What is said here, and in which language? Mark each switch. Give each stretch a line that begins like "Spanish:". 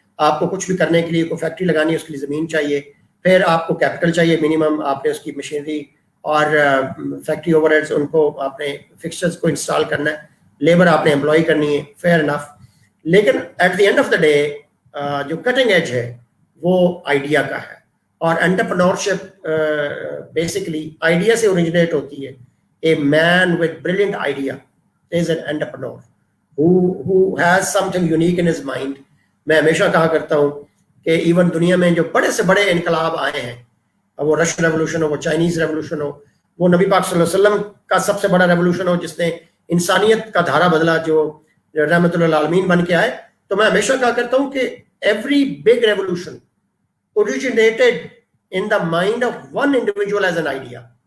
Urdu: آپ کو کچھ بھی کرنے کے لیے کوئی فیکٹری لگانی ہے, اس کے لیے زمین چاہیے, پھر آپ کو کیپٹل چاہیے منیمم, آپ نے اس کی مشینری اور فیکٹری اوور ہیڈس ان کو آپ نے فکسچرز کو انسٹال کرنا ہے, لیبر آپ نے امپلائی کرنی ہے,
English: Fair enough.
Urdu: لیکن
English: at the end of the day
Urdu: جو کٹنگ ایج ہے وہ آئیڈیا کا ہے, اور انٹرپرنورشپ بیسکلی آئیڈیا سے اوریجنیٹ ہوتی ہے.
English: A man with brilliant idea is an entrepreneur who has something unique in his mind.
Urdu: میں ہمیشہ کہا کرتا ہوں کہ ایون دنیا میں جو بڑے سے بڑے انقلاب آئے ہیں, وہ رشین ریولوشن ہو, وہ چائنیز ریولوشن ہو, وہ نبی پاک صلی اللہ علیہ وسلم کا سب سے بڑا ریولوشن ہو جس نے انسانیت کا دھارا بدلا, جو رحمت للعالمین بن کے آئے, تو میں ہمیشہ کہا کرتا ہوں کہ
English: every big revolution originated in the mind of one individual as an idea.